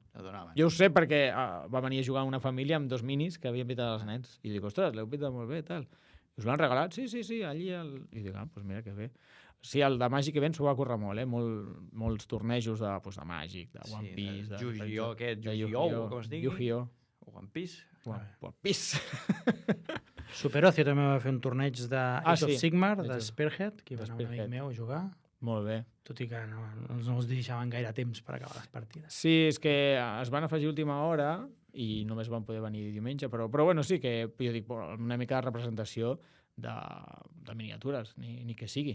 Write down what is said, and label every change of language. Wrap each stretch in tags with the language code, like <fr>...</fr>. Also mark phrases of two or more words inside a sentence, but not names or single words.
<ca>Jo ho sé perquè va venir a jugar una família amb 2 minis que havien pintat els nens. I dic, ostres, l'heu pintat molt bé, tal. I us l'han regalat? Sí, allí. I dic, doncs mira que bé. Sí, el de Magic Event s'ho va córrer molt, molts tornejos de Magic, de One Piece... de Yu-Gi-Oh, Yu-Gi-Oh, com es digui? Yu-Gi-Oh. One Piece. One Piece. Superocio també va fer un torneig de Age of Sigmar, de Spearhead, que va anar un amic meu a jugar. Molt bé. Tot i que no us deixaven gaire temps per acabar les partides. Sí, és que es van afegir a última hora i només van poder venir diumenge, però bueno, sí que jo dic, una mica de representació de miniatures, ni que sigui.</ca>